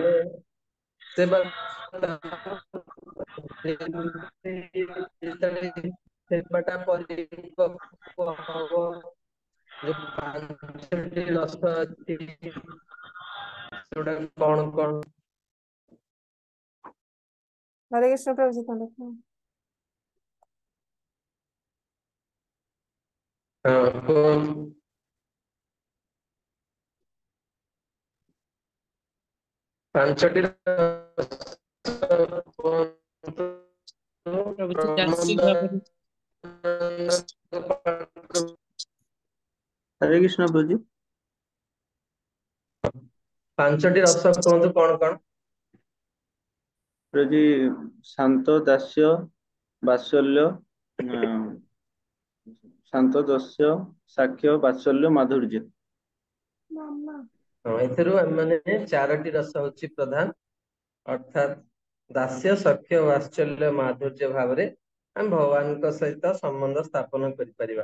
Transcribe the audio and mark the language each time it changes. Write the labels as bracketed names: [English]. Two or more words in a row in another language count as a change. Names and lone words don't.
[Odia] ମାନେ ସେବା ସେବାଟା ପରିପକ୍ୱ ହବ, ଯୋଉ ପାଞ୍ଚଟି ରସ ଅଛି ସେଗୁଡା କଣ କଣ? [Hindi] हरे कृष्ण प्रभु जी दंडवत। [Odia] कुहନ୍ତୁ। ପାଞ୍ଚଟି ପ୍ରଭୁଜୀ ଚାଷୀ ଭାବରେ [Hindi] हरे कृष्ण प्रभु जी। [Odia] ପାଞ୍ଚଟି ରସ କୁହନ୍ତୁ କଣ କଣ? ପ୍ରଭୁ ଜୀ ଶାନ୍ତ ଦାସ୍ୟ ବାତ୍ସଲ୍ୟ, ଶାନ୍ତ ଦାସ୍ୟ ସାକ୍ଷ୍ୟ ବାତ୍ସଲ୍ୟ ମାଧୁର୍ଯ୍ୟ। ଏଥିରୁ ଆମେ ଚାରୋଟି ରସ ହଉଛି ପ୍ରଧାନ, ଅର୍ଥାତ୍ ଦାସ୍ୟ ସଖ୍ୟ ବାତ୍ସଲ୍ୟ ମାଧୁର୍ଯ୍ୟ ଭାବରେ ଆମେ ଭଗବାନଙ୍କ ସହିତ ସମ୍ବନ୍ଧ ସ୍ଥାପନ କରିପାରିବା।